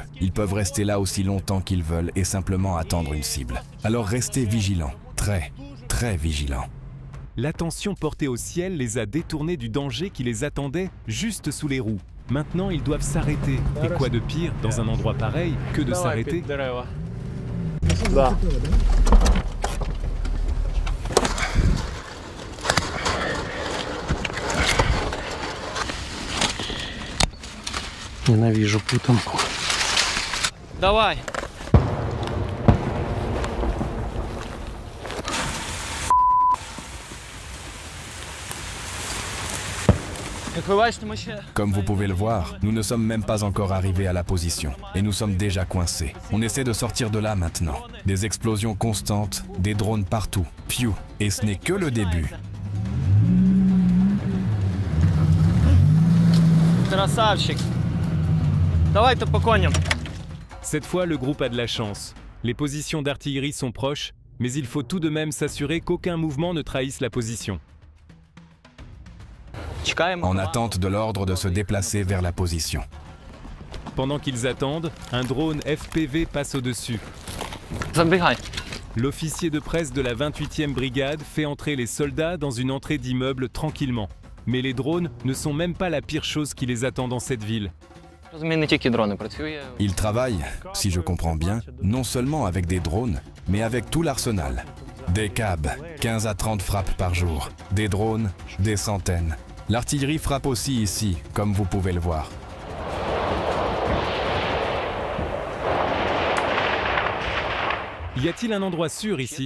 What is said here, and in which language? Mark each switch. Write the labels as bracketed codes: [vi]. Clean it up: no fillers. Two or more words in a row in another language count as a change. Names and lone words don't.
[fr] Ils peuvent rester là aussi longtemps qu'ils veulent et simplement attendre une cible. Alors restez vigilants, très vigilants. L'attention portée au ciel les a détournés du danger qui les attendait juste sous les roues. Maintenant, ils doivent s'arrêter. Et quoi de pire dans un endroit pareil que de s'arrêter? [ru] Ненавижу путанку. Давай. [fr] Comme vous pouvez le voir, nous ne sommes même pas encore arrivés à la position. Et nous sommes déjà coincés. On essaie de sortir de là maintenant. Des explosions constantes, des drones partout. Piou. Et ce n'est que le début. [ru] Красавчик. Давай-то по коням. [fr] Cette fois, le groupe a de la chance. Les positions d'artillerie sont proches, mais il faut tout de même s'assurer qu'aucun mouvement ne trahisse la position. En attente de l'ordre de se déplacer vers la position. Pendant qu'ils attendent, un drone FPV passe au-dessus. [ru] Забегай. [fr] L'officier de presse de la 28e brigade fait entrer les soldats dans une entrée d'immeuble tranquillement. Mais les drones ne sont même pas la pire chose qui les attend dans cette ville. [uk] Розумію, не тільки дрони працює. [fr] Il travaille, si je comprends bien, non seulement avec des drones, mais avec tout l'arsenal. Des CAB, 15 à 30 frappes par jour. Des drones, des centaines. L'artillerie frappe aussi ici, comme vous pouvez le voir. Y a-t-il un endroit sûr ici?